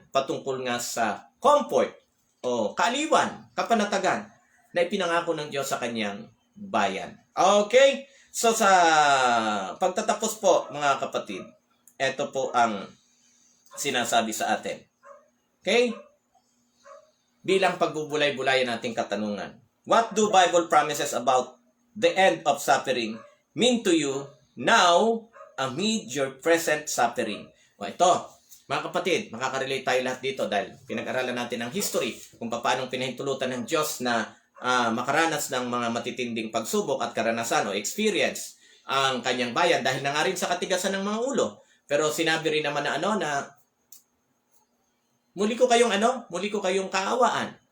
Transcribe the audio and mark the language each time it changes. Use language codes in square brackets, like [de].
[tl] Patungkol nga sa comfort o kaaliwan, kapanatagan na ipinangako ng Diyos sa kanyang bayan. Okay? So sa pagtatapos po, mga kapatid, ito po ang sinasabi sa atin. Okay? Bilang pagbubulay-bulayan nating katanungan. [en] What do Bible promises about the end of suffering mean to you now amid your present suffering? [tl] Ito, mga kapatid, makaka-relate tayo lahat dito dahil pinag-aralan natin ang history kung paano pinahintulutan ng Diyos na makaranas ng mga matitinding pagsubok at karanasan o experience ang kanyang bayan dahil na nga rin sa katigasan ng mga ulo. Pero sinabi rin naman na muli ko kayong kaawaan.